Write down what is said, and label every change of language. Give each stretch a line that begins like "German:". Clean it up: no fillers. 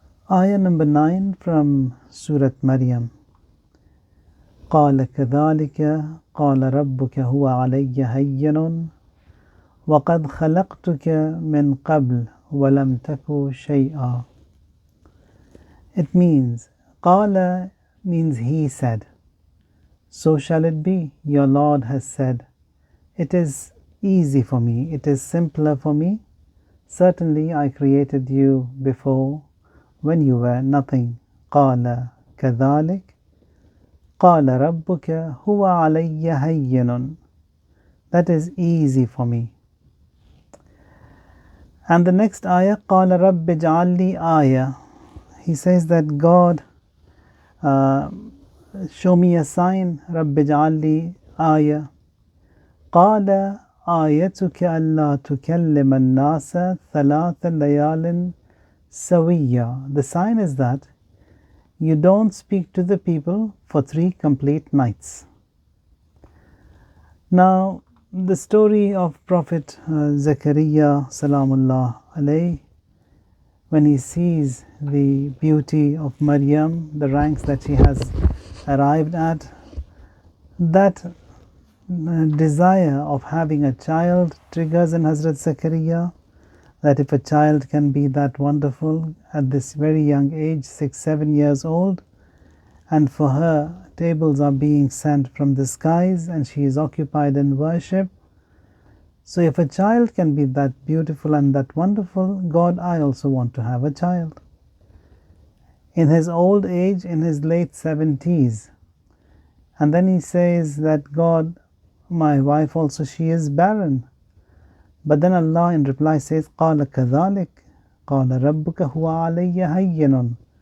English: Ayah number 9 from Surat Maryam.
Arabic: قال كذلك قال ربك هو علي هين وقد خلقتك من قبل ولم تك شيئا.
English: It means, قال means he said. So shall it be, your Lord has said. It is easy for me, it is simpler for me. Certainly I created you before when you were nothing.
Arabic: قال كذلك قال ربك هو علي هين.
English: That is easy for me. And the next ayah,
Arabic: قال رب اجعل لي آية.
English: He says that God, show me a sign.
Arabic: رب اجعل لي آية. قال آيتك ألا تكلم الناس ثلاث ليال سويا.
English: The sign is that you don't speak to the people for 3 complete nights. Now, the story of Prophet Zakaria Salamullah alayhi, when he sees the beauty of Maryam, the ranks that she has arrived at, that desire of having a child triggers in Hazrat Zakaria, that if a child can be that wonderful at this very young age, 6-7 years old, and for her tables are being sent from the skies and she is occupied in worship. So if a child can be that beautiful and that wonderful, God, I also want to have a child. In his old age, in his late 70s, and then he says that God, my wife also, she is barren. But then Allah in reply says,
Arabic: قَالَ كَذَلِكَ قَالَ رَبُّكَ هُوَ عَلَيَّ هَيِّنٌ.